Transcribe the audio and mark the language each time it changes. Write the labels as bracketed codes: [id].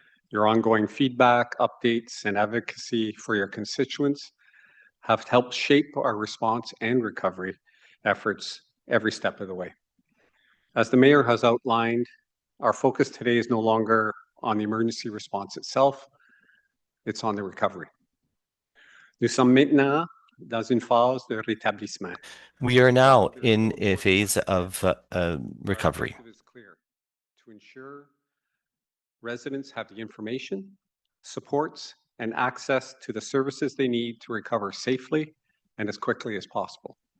[en] Your ongoing feedback, updates, and advocacy for your constituents have helped shape our response and recovery efforts every step of the way. As the Mayor has outlined, our focus today is no longer on the emergency response itself, it's on the recovery. [fr] Nous sommes maintenant dans une phase de rétablissement. [en] We are now in a phase of recovery. Our objective is clear: to ensure residents have the information, supports, and access to the services they need to recover safely and as quickly as possible.